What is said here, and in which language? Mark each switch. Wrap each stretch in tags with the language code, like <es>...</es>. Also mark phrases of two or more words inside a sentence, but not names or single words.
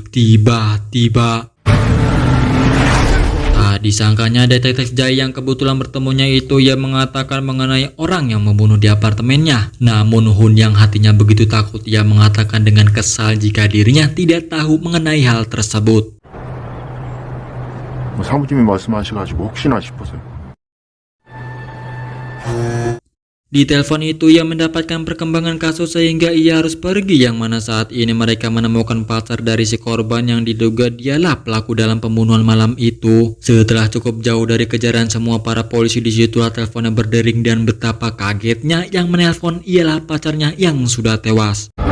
<id>Tiba-tiba disangkanya Detektif Jai yang kebetulan bertemunya itu, ia mengatakan mengenai orang yang membunuh di apartemennya. Namun Hun yang hatinya begitu takut, ia mengatakan dengan kesal jika dirinya tidak tahu mengenai hal tersebut.</id> <ko>사모님이 말씀하셔가지고 혹시나 싶어서요.</ko> <id>Di telepon itu ia mendapatkan perkembangan kasus sehingga ia harus pergi, yang mana saat ini mereka menemukan pacar dari si korban yang diduga dialah pelaku dalam pembunuhan malam itu. Setelah cukup jauh dari kejaran semua para polisi, disitulah teleponnya berdering dan betapa kagetnya yang menelpon ialah pacarnya yang sudah tewas.</id>